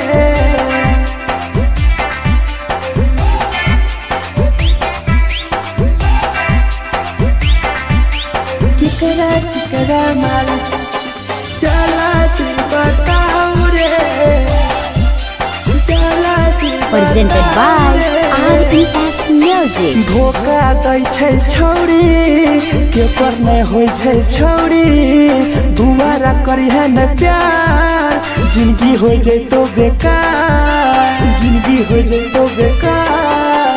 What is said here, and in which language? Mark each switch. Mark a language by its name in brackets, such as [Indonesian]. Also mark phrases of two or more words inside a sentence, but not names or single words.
[Maithili] केकरा माल जला दी बताऊ रे जला दी [English] Presented by RES Music. [Maithili] धोखा दै छै छौड़ी के पर नहीं होय छै छौड़ी दुबारा करिहे न प्यार जिंदगी हो जैतो बेकार जिंदगी हो जैतो बेकार